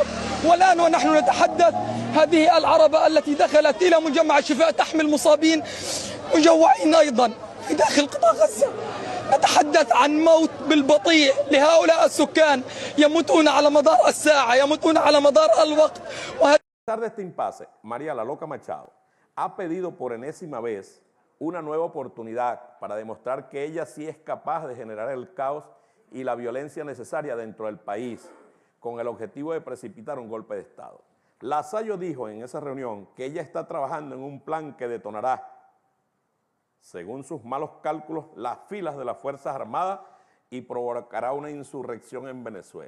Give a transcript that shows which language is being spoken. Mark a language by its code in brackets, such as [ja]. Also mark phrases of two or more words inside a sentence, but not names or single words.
[ar] والآن ونحن نتحدث هذه العربة التي دخلت إلى مجمع الشفاء تحمل مصابين مجوعين أيضا في داخل قطاع غزة. نتحدث عن موت بالبطيء لهؤلاء السكان، يموتون على مدار الساعة، يموتون على مدار الوقت. [es] A pesar de este impasse, María La Loca Machado ha pedido por enésima vez una nueva oportunidad para demostrar que ella sí es capaz de generar el caos y la violencia necesaria dentro del país, con el objetivo de precipitar un golpe de Estado. Lasayo dijo en esa reunión que ella está trabajando en un plan que detonará, según sus malos cálculos, las filas de las Fuerzas Armadas y provocará una insurrección en Venezuela.